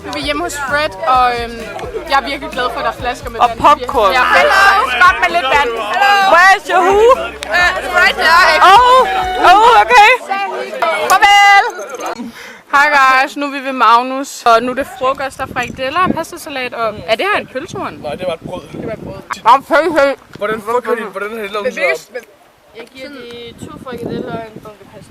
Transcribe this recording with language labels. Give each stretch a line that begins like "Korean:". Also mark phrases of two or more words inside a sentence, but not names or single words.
Danish: hjemme hos Fred, og jeg er virkelig glad for, at der er flasker med vand. Og popcorn. Ja, stop med lidt vand.
English: Where's your who? Right there. Oh, okay.
Danish: Farvel! Hej guys, nu er vi ved Magnus, og nu er det frokost, der er frikadeller og pastasalat, og er det her en pølsehorn? Nej, det var et brød. Pølse! Hvordan har de lavet den så? Jeg giver de 2 frikadeller og en bunke pasta.